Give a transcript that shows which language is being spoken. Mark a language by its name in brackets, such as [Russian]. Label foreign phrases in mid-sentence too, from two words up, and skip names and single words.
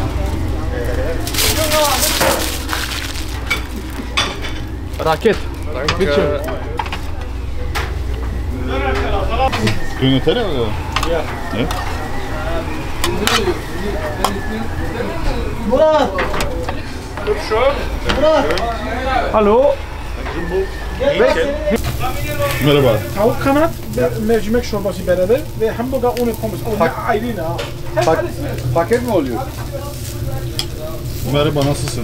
[German] Raket. Bitte. Grüne Teller oder? Ja. Ne? Gut schon. Hallo. [Turkish] Merhaba. Tavuk kanat ve mercimek çorbası beraber ve hamburger [German] ohne pommes. [Turkish] Oh, ayrı ha. Paket mi oluyor? Merhaba, nasılsın?